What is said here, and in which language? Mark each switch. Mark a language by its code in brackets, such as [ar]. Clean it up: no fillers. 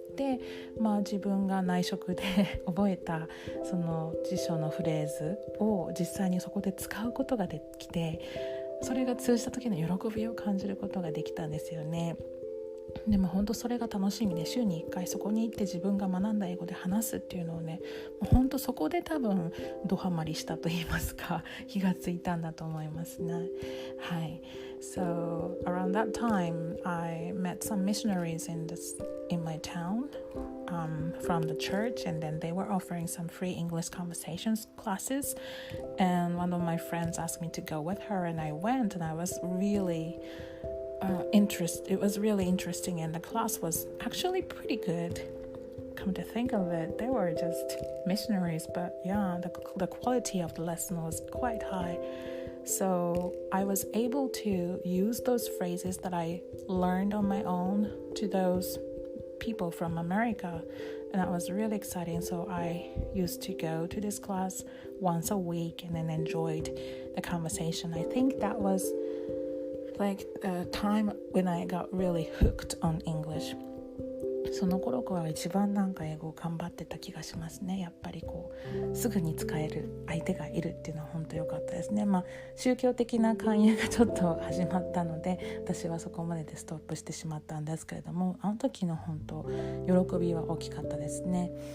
[ja] で、自分が内職で覚えたその辞書のフレーズを実際にそこで使うことができて、それが通じた時の喜びを感じることができたんですよね。でも本当それが楽しみで、週に1回そこに行って自分が学んだ英語で話すっていうのをね、本当そこで多分ドハマりしたと言いますか、気がついたんだと思いますね。はい。 [en] So around that time, I met some missionaries in my town, from the church, and then they were offering some free English conversations classes. And one of my friends asked me to go with her, and I went, and I was really it was really interesting, and the class was actually pretty good. Come to think of it, they were just missionaries, but yeah, the quality of the lesson was quite high. So I was able to use those phrases that I learned on my own to those people from America, and that was really exciting. So I used to go to this class once a week and then enjoyed the conversation. I think that was like the time when I got really hooked on English. [ja] その頃から一番なんか英語を頑張ってた気がしますね。やっぱりこうすぐに使える相手がいるっていうのは本当良かったですね。宗教的な勧誘がちょっと始まったので、私はそこまででストップしてしまったんですけれども、あの時の本当喜びは大きかったですね。